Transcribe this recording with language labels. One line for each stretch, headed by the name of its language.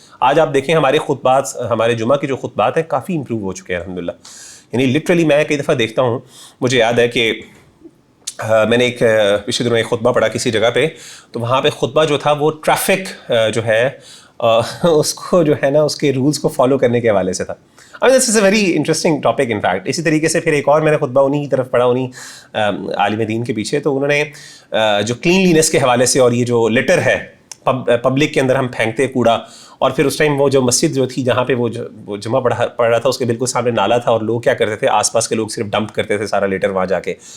Urdu: آج آپ دیکھیں ہمارے خطبات، ہمارے جمعہ کے جو خطبات ہیں کافی امپروو ہو چکے ہیں الحمدللہ. یعنی لٹرلی میں کئی دفعہ دیکھتا ہوں، مجھے یاد ہے کہ میں نے ایک پچھلے دنوں ایک خطبہ پڑھا کسی جگہ پہ، تو وہاں پہ خطبہ جو تھا وہ ٹریفک جو ہے اس کو جو ہے نا اس کے رولز کو فالو کرنے کے حوالے سے تھا.
English: This is a very interesting topic in fact.
Urdu: اسی طریقے سے پھر ایک اور میں نے خطبہ انہیں کی طرف پڑھا، انہیں عالم دین کے پیچھے، تو انہوں نے جو کلینلینس کے حوالے سے، اور یہ جو لٹر ہے پبلک کے اندر ہم پھینکتے کوڑا، اور پھر اس ٹائم وہ جو مسجد جو تھی جہاں پہ وہ جمعہ پڑھ رہا تھا، اس کے بالکل سامنے نالا تھا، اور لوگ کیا کرتے تھے، آس پاس کے لوگ صرف ڈمپ کرتے تھے سارا لیٹر وہاں جا کے.